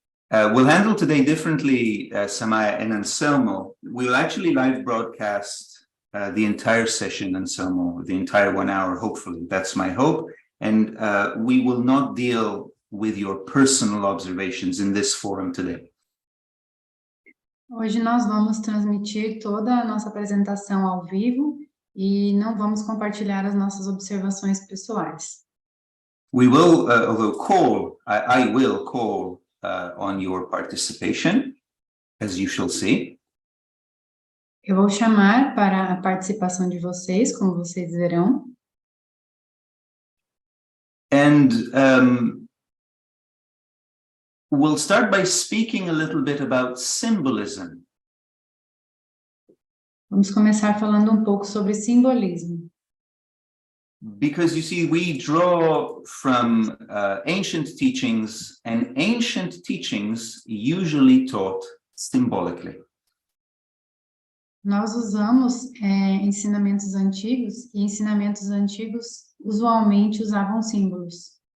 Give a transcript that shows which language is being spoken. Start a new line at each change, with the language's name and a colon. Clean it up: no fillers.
English: We'll handle today differently, Samaya and Anselmo. We'll actually live broadcast the entire session, Anselmo, the entire 1 hour, hopefully. That's my hope. And we will not deal with your personal observations in this forum today.
Portuguese: Hoje nós vamos transmitir toda a nossa apresentação ao vivo e não vamos compartilhar as nossas observações pessoais.
English: We will, although I will call on your participation, as you shall see.
Portuguese: Eu vou chamar para a participação de vocês, como vocês verão.
English: And we'll start by speaking a little bit about symbolism.
Portuguese: Vamos começar falando um pouco sobre simbolismo.
English: Because you see, we draw from ancient teachings, and ancient teachings usually taught symbolically.
Portuguese: Nós usamos ensinamentos antigos, e ensinamentos antigos usualmente usavam símbolos.